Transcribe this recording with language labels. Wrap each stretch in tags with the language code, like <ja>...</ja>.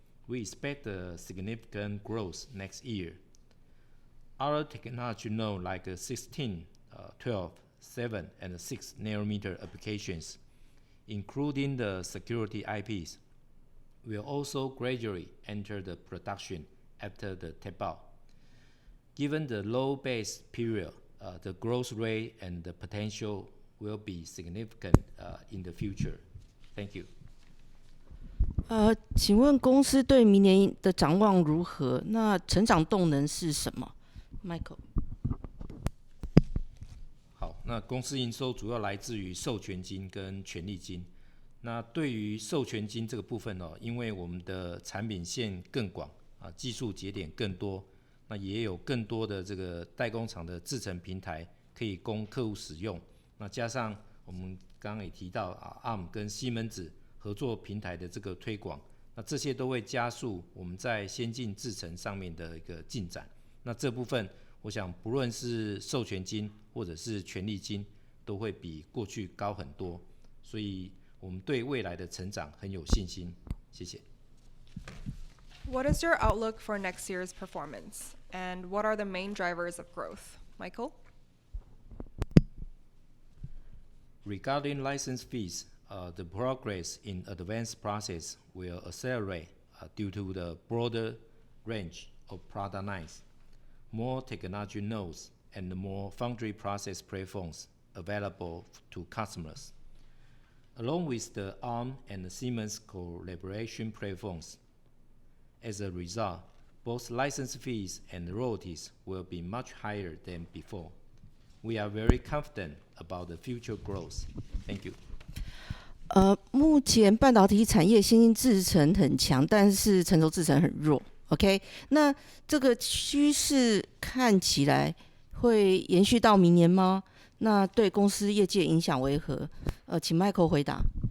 <en>We expect a significant growth next year. Other technology nodes like 16, 12, 7, and 6 nanometer applications, including the security IPs, will also gradually enter the production after the tape-out. Given the low base period, the growth rate and the potential will be significant in the future. Thank you.</en> <zh>请问公司对明年的展望如何？那成长动能是什么 ？Michael。好，那公司营收主要来自于授权金跟权利金。那对于授权金这个部分因为我们的产品线更广技术节点更多，那也有更多的这个代工厂的制程平台可以供客户使用。那加上我们刚刚也提到ARM 跟西门子合作平台的这个推广，那这些都会加速我们在先进制程上面的一个进展。那这部分我想不论是授权金或者是权利金都会比过去高很多，所以我们对未来的成长很有信心。谢谢。</zh> <en>What is your outlook for next year's performance? And what are the main drivers of growth? Michael? Regarding license fees, the progress in advanced process will accelerate due to the broader range of product lines, more technology nodes, and more foundry process platforms available to customers. Along with the ARM and the Siemens collaboration platforms. As a result, both license fees and royalties will be much higher than before. We are very confident about the future growth. Thank you.</en> <zh>目前半导体产业先进制程很强，但是成熟制程很弱。 OK， 那这个趋势看起来会延续到明年吗？那对公司业绩影响为何？请 Michael 回答。</zh>